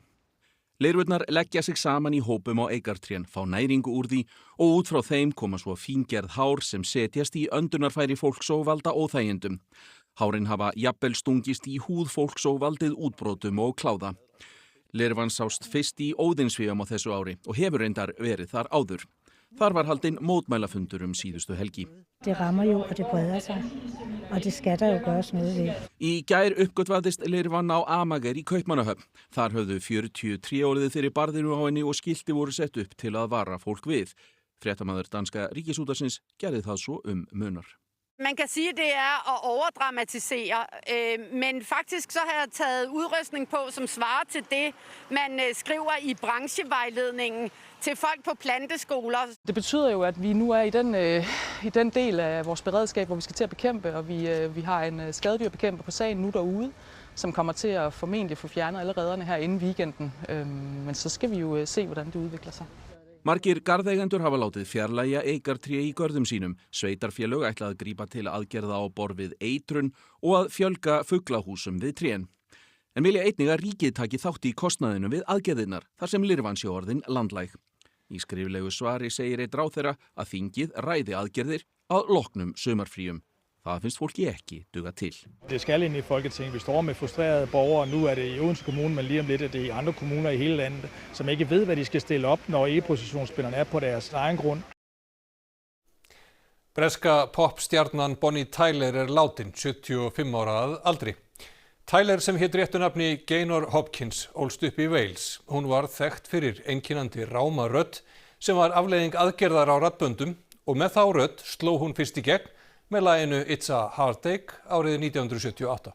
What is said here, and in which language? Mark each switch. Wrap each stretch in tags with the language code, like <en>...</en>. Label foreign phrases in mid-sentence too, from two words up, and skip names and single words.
<is>Lirfurnar leggja sig saman í hópum á eikartrén, fá næringu úr því og út frá þeim koma svo fíngerð hár sem setjast í öndunarfæri fólks og valda óþægindum. Hárin hafa jafnvel stungist í húð fólks og valdið útbrotum og kláða. Lirfan sást fyrst í Óðinsvéum á þessu ári og hefur reyndar verið þar áður. Þar var haldinn mótmælafundur síðustu helgi.</is> <da>Det rammer jo, og det breder sig, og det skal der jo gøres noget ved.</da> <is>Í gær uppgötvaðist lirfan á Amager í Kaupmannahöfn. Þar höfðu 43 orðið fyrir barðinu á henni og skilti voru sett upp til að vara fólk við. Fréttamaður danska Ríkisútvarpsins gerði það svo munar.</is> <da>Man kan sige, det er at overdramatisere, men faktisk så har jeg taget udrustning på, som svarer til det, man skriver i branchevejledningen til folk på planteskoler. Det betyder jo, at vi nu er i den del af vores beredskab, hvor vi skal til at bekæmpe, og vi har en skadedyrbekæmper på sagen nu derude, som kommer til at formentlig få fjernet alle redderne her inden weekenden. Men så skal vi jo se, hvordan det udvikler sig.</da> <is>Margir garðeigendur hafa látið fjarlægja eikartré í görðum sínum. Sveitarfélög ætla að grípa til aðgerða á borð við eitrun og að fjölga fuglahúsum við trén. En vilja einnig að ríkið taki þátt í kostnaðinu við aðgerðirnar þar sem lirfan sé orðin landlæg. Í skriflegu svari segir einn ráðherra að þingið ræði aðgerðir að loknum sumarfríum. Það finnst fólki ekki duga til.</is> <da>Det skal ind i Folketinget. Vi står med frustrerede borgere. Nu er det i Odense Kommune, men lige om lidt er det i andre kommuner i hele landet, som ikke ved, hvad de skal stille op, når e-positionsspillerne er på deres egen grund.</da> <is>Breska popstjarnan Bonnie Tyler látin, 75 ára að aldri. Tyler sem hét réttu nafni Gaynor Hopkins ólst upp í Wales. Hún var þekkt fyrir einkennandi ráma rödd sem var afleiðing aðgerðar á raddböndum og með þá rödd sló hún fyrst í gegn með laginu It's a Heartache árið 1978.</is>